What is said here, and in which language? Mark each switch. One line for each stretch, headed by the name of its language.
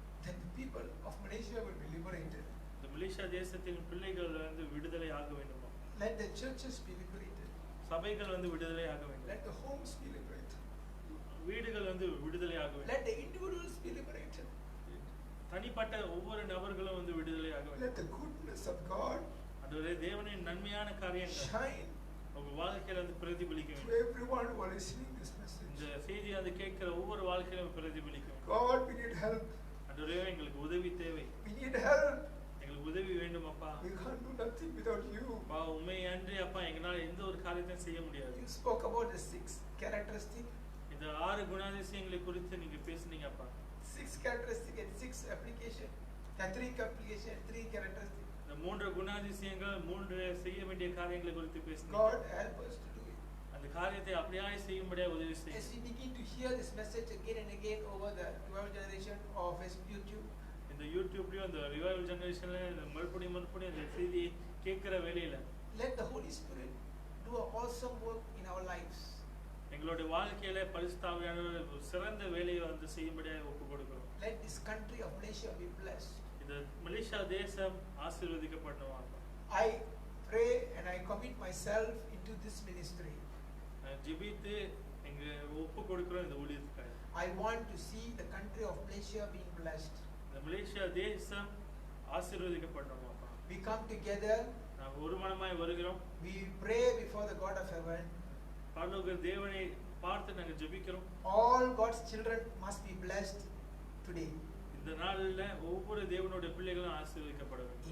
English: That the people of Malaysia will be liberated.
Tamil: இந்த Malaysia தேசத்தின் பிள்ளைகள் வந்து விடுதலை ஆக வேண்டும்.
English: Let the churches be liberated.
Tamil: சபைகள் வந்து விடுதலை ஆக வேண்டும்.
English: Let the homes be liberated.
Tamil: வீடுகள் வந்து விடுதலை ஆக வேண்டும்.
English: Let the individuals be liberated.
Tamil: தனிப்பட்ட ஒவ்வொரு நபர்களும் வந்து விடுதலை ஆக வேண்டும்.
English: Let the goodness of God
Tamil: ஆண்டவரே தேவனின் நன்மையான காரியங்கள்
English: shine
Tamil: உங்க வாழ்க்கையில வந்து பிரதிபலிக்க
English: to
Tamil: வேண்டும்.
English: everyone who are listening this message.
Tamil: இந்த செய்தியை வந்து கேட்கிற ஒவ்வொரு வாழ்க்கையிலும் பிரதிபலிக்க வேண்டும்.
English: God, we need help.
Tamil: ஆண்டவரே எங்களுக்கு உதவி தேவை.
English: We need help.
Tamil: எங்களுக்கு உதவி வேண்டும் அப்பா.
English: We can't do nothing without you.
Tamil: அப்பா உண்மை அன்றி அப்பா எங்களால் எந்த ஒரு காரியத்தையும் செய்ய முடியாது.
English: You spoke about the 6 characteristics.
Tamil: இந்த 6 குணாதிசயங்களை குறித்து நீங்க பேசுனீங்க அப்பா.
English: 6 characteristics and 6 application. 3 application, 3 characteristics.
Tamil: இந்த 3 குணாதிசயங்கள் 3 செய்ய வேண்டிய காரியங்களை குறித்து பேசுனீங்க.
English: God help us to do it.
Tamil: அந்த காரியத்தை அப்படியே செய்யும்படியாக உதவி
English: As
Tamil: செய்யுங்க.
English: we begin to hear this message again and again over the 12 generation of YouTube,
Tamil: இந்த யூடியூப்லயும் அந்த ரிவைவல் ஜெனரேஷன்ல மறுபடியும் அந்த செய்தியை கேட்கிற வேளையில
English: let the Holy Spirit do an awesome work in our lives.
Tamil: எங்களுடைய வாழ்க்கையில பரிசுத்த ஆவியானவர் ஒரு சிறந்த வேலையை வந்து செய்யும்படியாக ஒப்பு கொடுக்கிறோம்.
English: Let this country of Malaysia be blessed.
Tamil: இந்த மலேசியா தேசம் ஆசீர்வதிக்கப்படணும்.
English: I pray and I commit myself into this ministry.
Tamil: ஜெபித்து எங்க ஒப்பு கொடுக்கிறோம் இந்த ஊழியத்துக்காக.
English: I want to see the country of Malaysia being blessed.
Tamil: இந்த மலேசியா தேசம் ஆசீர்வதிக்கப்படணும் அப்பா.
English: We come together,
Tamil: நாங்கள் ஒரு மனமாய் வருகிறோம்.
English: we pray before the God of heaven.
Tamil: பரலோக தேவனை பார்த்து நாங்கள் ஜெபிக்கிறோம்.
English: All God's children must be blessed today.
Tamil: இந்த நாளில் ஒவ்வொரு தேவனுடைய பிள்ளைகளும் ஆசீர்வதிக்கப்பட வேண்டும்.